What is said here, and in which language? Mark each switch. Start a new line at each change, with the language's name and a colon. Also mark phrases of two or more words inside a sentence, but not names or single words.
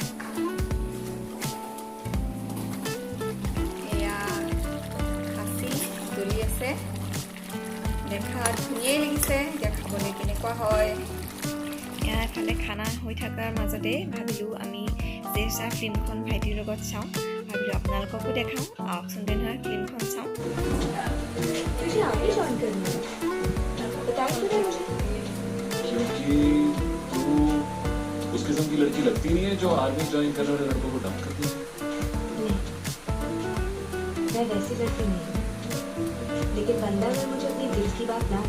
Assamese: এয়া খাচী তুলি আছে দেখাত ধুনীয়াই লাগিছে এতিয়া খাবলৈ কেনেকুৱা হয় এয়া এফালে খানা হৈ থকাৰ মাজতে ভাবিলোঁ আমি জেছা ফিল্মখন ভাইটিৰ লগত চাওঁ ভাবিলোঁ আপোনালোককো দেখাওঁ আহকচোন তেনেহ'লে ফিল্মখন চাওঁ
Hindi: उस किस्म की लड़की लगती नहीं है जो आर्मी ज्वाइन करने वाले लड़कों को डंप करती है मैं वैसी लड़की नहीं हूँ लेकिन बंदा अगर मुझे अपनी दिल की बात ना